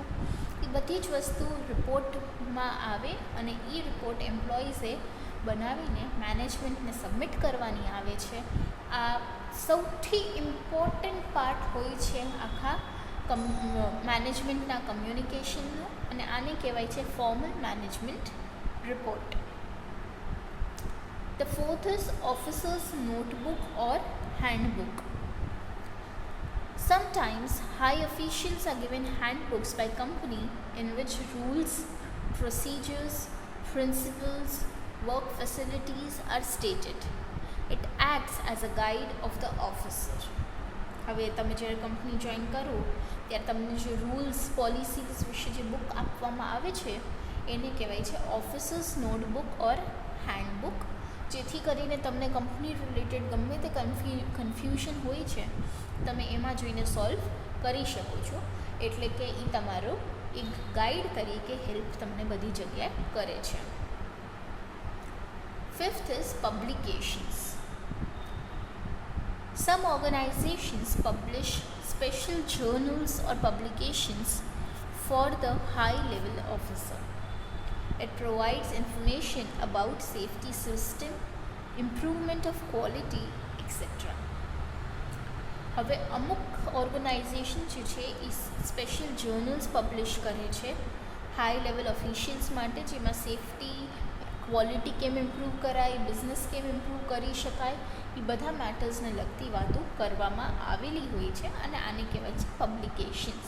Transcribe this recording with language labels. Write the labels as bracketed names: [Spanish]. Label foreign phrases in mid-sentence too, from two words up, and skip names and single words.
[Gujarati] એ બધી જ વસ્તુ રિપોર્ટમાં આવે અને એ રિપોર્ટ એમ્પ્લોઈઝે બનાવીને મેનેજમેન્ટને સબમિટ કરવાની આવે છે. આ સૌથી [English] important part [Gujarati] હોય છે આખા મેનેજમેન્ટના કમ્યુનિકેશનનો, અને આને કહેવાય છે [English] formal management report. The fourth is officer's notebook or handbook. Sometimes high officials are given handbooks by company in which rules, procedures, principles, work facilities are stated. It acts as a guide of the officer. [Gujarati] હવે તમે જ્યારે [English] company join [Gujarati] કરો ત્યારે તમને જે [English] rules policies [Gujarati] વિશે જે બુક આપવામાં આવે છે એને કહેવાય છે [English] officer's notebook or handbook. [Gujarati] જેથી કરીને તમને [English] company related [Gujarati] ગમે તે કન્ફ્યુઝન હોય છે તમે એમાં જોઈને સોલ્વ કરી શકો છો. એટલે કે એ તમારો એક ગાઈડ તરીકે હેલ્પ તમને બધી જગ્યાએ કરે છે. [English] fifth is publications. Some organizations publish special journals or publications for the high-level officer. It provides information about safety system, improvement of quality, etc. [Gujarati] હવે અમુક ઓર્ગેનાઇઝેશન જે છે એ [English] special journals publish [Gujarati] કરે છે [English] high level officials [Gujarati] માટે, જેમાં સેફટી, ક્વોલિટી કેમ ઇમ્પ્રૂવ કરાય, બિઝનેસ કેમ ઇમ્પ્રૂવ કરી શકાય, એ બધા મેટર્સને લગતી વાતો કરવામાં આવેલી હોય છે અને આને કહેવાય છે પબ્લિકેશન્સ.